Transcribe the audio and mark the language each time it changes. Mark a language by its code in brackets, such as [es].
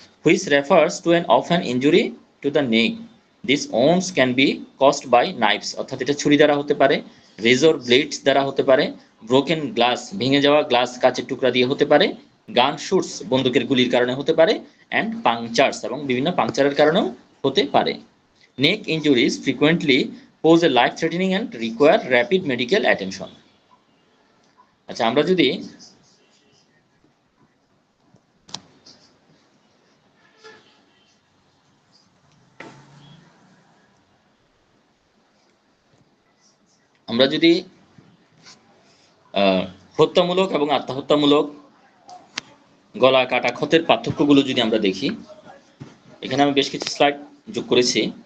[en] Which refers to an of an injury to the neck. This ones can be caused by knives, [bn] অর্থাৎ এটা ছুরি দ্বারা হতে পারে, রেজর ব্লেডস দ্বারা হতে পারে, ব্রোকেন গ্লাস, ভেঙে যাওয়া গ্লাস কাচের টুকরা দিয়ে হতে পারে, গান শুটস, বন্দুকের গুলির কারণে হতে পারে, অ্যান্ড পাংচার্স, এবং বিভিন্ন পাংচারের কারণেও হতে পারে। [en] Neck injuries frequently pose a life threatening and require rapid medical attention. [bn] আচ্ছা, আমরা যদি হত্যামূলক এবং আত্মহত্যামূলক গলা কাটা ক্ষতের পার্থক্যগুলো যদি আমরা দেখি, এখানে আমি বেশ কিছু স্লাইড যোগ করেছি।